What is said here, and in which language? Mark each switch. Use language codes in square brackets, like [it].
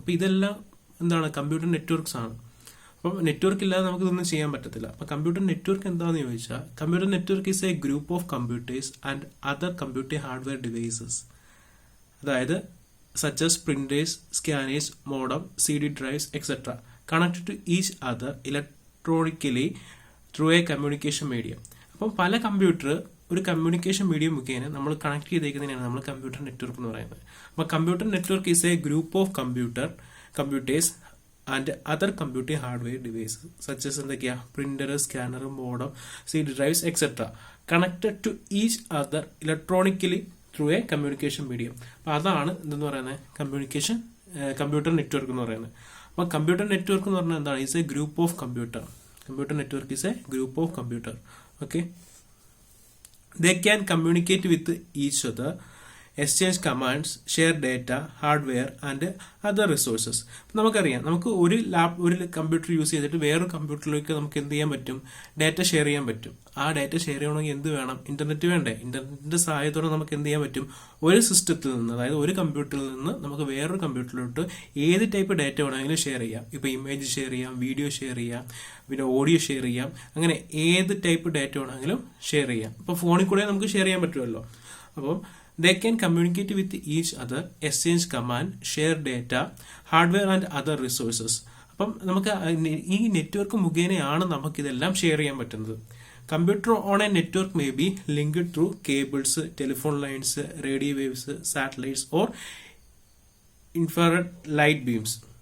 [ml] അപ്പോൾ ഇതെല്ലാം computer networks ആണ്. അപ്പം നെറ്റ്വർക്ക് ഇല്ലാതെ നമുക്ക് ഇതൊന്നും ചെയ്യാൻ പറ്റത്തില്ല. അപ്പം കമ്പ്യൂട്ടർ നെറ്റ്വർക്ക് എന്താണെന്ന് ചോദിച്ചാൽ, [en] Computer network is a group of computers and other computing hardware devices. അതായത് such as printers, scanners, modem, CD drives, etc. connected to each other electronically through a communication medium. [ml] അപ്പം പല computer ഒരു communication medium മുഖേന നമ്മൾ connect ചെയ്തേക്കുന്നതിനാണ് നമ്മൾ computer network എന്ന് പറയുന്നത്. [en] അപ്പോൾ computer network is a group of computers and other computing hardware devices such as printer, scanner, modem, CD drives, etc. Connected to each other electronically through a communication medium. [ml] അപ്പോൾ അതാണ് എന്തെന്ന് പറയുന്നത് computer network എന്ന് പറയുന്നത്. അപ്പോൾ കമ്പ്യൂട്ടർ നെറ്റ്വർക്ക് എന്ന് പറഞ്ഞാൽ എന്താണ്? [en] Is a group of computer. Computer network is a group of computer. Okay, they can communicate with each other, exchange commands, share data, hardware and other resources. [ml] നമുക്കറിയാം, നമുക്ക് ഒരു computer use ചെയ്തിട്ട് വേറൊരു കമ്പ്യൂട്ടറിലേക്ക് നമുക്ക് എന്ത് ചെയ്യാൻ പറ്റും? ഡാറ്റ ഷെയർ ചെയ്യാൻ പറ്റും. ആ ഡാറ്റ ഷെയർ ചെയ്യണമെങ്കിൽ എന്ത് വേണം? ഇന്റർനെറ്റ് വേണ്ടേ? ഇന്റർനെറ്റിന്റെ സഹായത്തോടെ നമുക്ക് എന്ത് ചെയ്യാൻ പറ്റും? ഒരു സിസ്റ്റത്തിൽ നിന്ന്, അതായത് ഒരു കമ്പ്യൂട്ടറിൽ നിന്ന് നമുക്ക് വേറൊരു കമ്പ്യൂട്ടറിലോട്ട് ഏത് ടൈപ്പ് ഡാറ്റ വേണമെങ്കിലും ഷെയർ ചെയ്യാം. ഇപ്പൊ ഇമേജ് ഷെയർ ചെയ്യാം, വീഡിയോ ഷെയർ ചെയ്യാം, പിന്നെ ഓഡിയോ ഷെയർ ചെയ്യാം. അങ്ങനെ ഏത് ടൈപ്പ് ഡാറ്റ വേണമെങ്കിലും ഷെയർ ചെയ്യാം. ഇപ്പൊ ഫോണിൽ കൂടെ നമുക്ക് ഷെയർ ചെയ്യാൻ പറ്റുമല്ലോ. [en] അപ്പം they can communicate with each other, exchange command, share data, hardware and other resources. [ml] അപ്പം നമുക്ക് ഈ നെറ്റ്വർക്ക് മുഖേനയാണ് നമുക്ക് ഇതെല്ലാം ഷെയർ ചെയ്യാൻ പറ്റുന്നത്. [en] Computer on a network may be linked through cables, telephone lines, radio waves, satellites or infrared light beams.